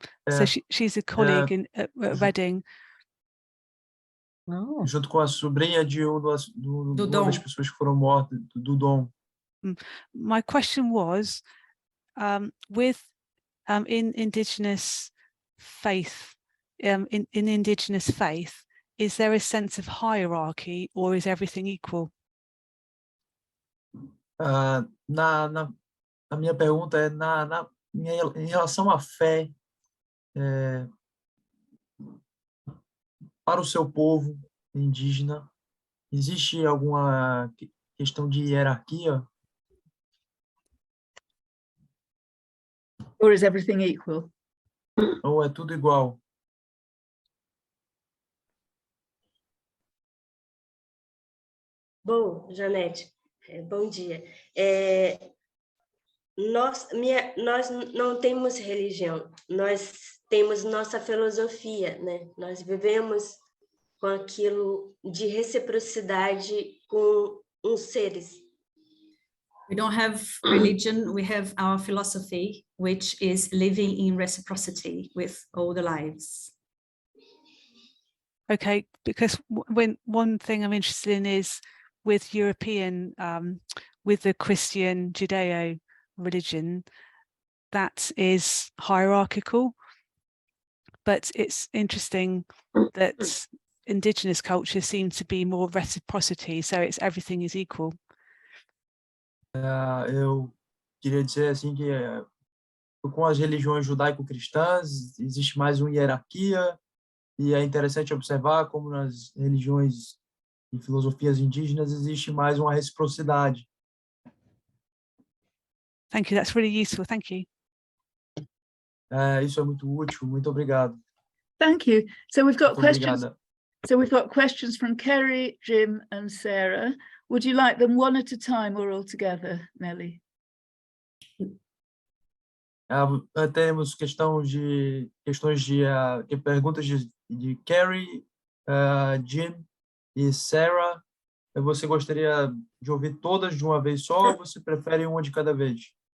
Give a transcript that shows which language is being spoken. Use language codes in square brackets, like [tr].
[en] So she's a colleague at Reading. [pt] Junto com a sobrinha de uma das pessoas que foram mortas, do Dom. [en] My question was, with in Indigenous faith, in Indigenous faith, is there a sense of hierarchy or is everything equal? [pt] A minha pergunta é em relação à fé para o seu povo indígena, existe alguma questão de hierarquia? [en] Or is everything equal? [pt] Ou é tudo igual? Bom, Janete, bom dia. Nós não temos religião, nós temos nossa filosofia, né? Nós vivemos com aquilo de reciprocidade com os seres. [en] We don't have religion, we have our philosophy, which is living in reciprocity with all the lives. Okay, because one thing I'm interested in is with European, with the Christian Judeo religion, that is hierarchical, but it's interesting that Indigenous culture seems to be more reciprocity, so it's everything is equal. [pt] Eu queria dizer assim que com as religiões judaico-cristãs existe mais uma hierarquia e é interessante observar como nas religiões e filosofias indígenas existe mais uma reciprocidade. [en] Thank you, that's really useful, thank you. [pt] Isso é muito útil, muito obrigado. [en] Thank you. So we've got [pt] Muito [en] questions. [pt] obrigada. [en] So we've got questions from Kerry, Jim and Sarah. Would you like them one at a time or all together, Nelly? [pt] Temos questões de perguntas de Kerry, Jim e Sarah. Você gostaria de ouvir todas de uma vez só ou você prefere uma de cada vez?